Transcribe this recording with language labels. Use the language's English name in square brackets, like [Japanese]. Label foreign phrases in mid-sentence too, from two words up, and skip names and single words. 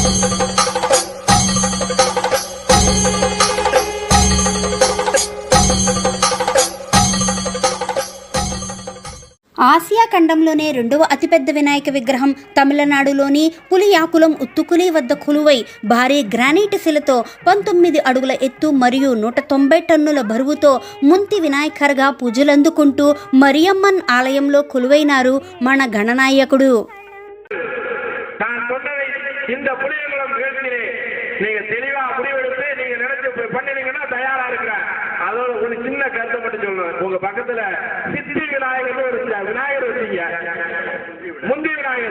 [Telugu] ఆసియా ఖండంలోనే రెండవ అతిపెద్ద వినాయక విగ్రహం తమిళనాడులోని పులియాకులం ఉత్తుకులి వద్ద కొలువై భారీ గ్రానైట్ శిలతో 19 అడుగుల ఎత్తు మరియు 190 టన్నుల బరువుతో ముంతి వినాయకర్గా పూజలందుకుంటూ మరియమ్మన్ ఆలయంలో కొలువైనారు మన గణనాయకుడు. [Tamil] அதோட ஒரு சின்ன கருத்தை மட்டும் சொல்லணும். உங்க பக்கத்துல சித்தி விநாயகர் ஒரு விநாயகர் வச்சீங்க, முந்தி விநாயகர்.